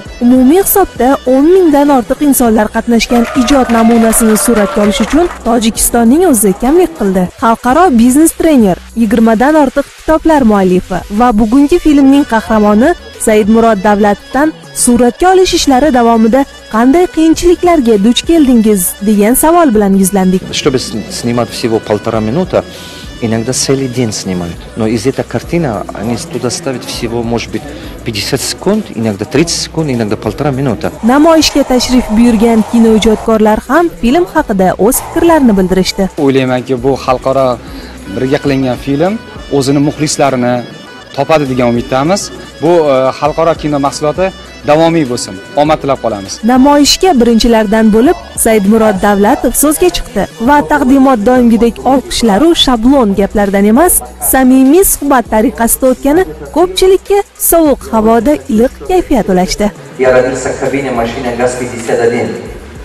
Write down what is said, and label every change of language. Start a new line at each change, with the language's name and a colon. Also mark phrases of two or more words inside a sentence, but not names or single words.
Uzbek: Umumiy hisobda 10 mingdan ortiq insonlar qatnashgan ijod namunasini suratga olish uchun Tojikistonning o'zi kamlik qildi. Xalqaro biznes trener, 20 dan ortiq kitoblar muallifi va bugungi filmning qahramoni Said Murod Davlatovdan suratga olish ishlari davomida qanday qiyinchiliklarga duch keldingiz degan savol bilan yuzlandik.
Russian: Чтобы снимать всего 1,5 минуты, иногда целый день снимают. Но из этой картины они туда ставят всего, может быть, 50 секунд, иногда 30 секунд, иногда 1,5 минуты.
Uzbek: Namoyishga tashrif buyurgan kinoijodkorlar ham film haqida o'z fikrlarini bildirishdi. O'ylaymanki, bu xalqaro birga qilingan film o'zini muxlislarini topadi degan umiddamiz. Bu xalqaro kino mahsuloti davomiy bo'lsin. Omad tilab qolamiz. Namoyishga birinchilardan bo'lib Said Murod Davlatov so'zga chiqdi va taqdimot doimgidek olqishlar va shablon gaplardan emas, samimiy suhbat tariqasida o'tgani ko'pchilikka sovuq havoda iliq kayfiyat ulashdi.
Russian: Я родился в кабине машины ГАЗ-51.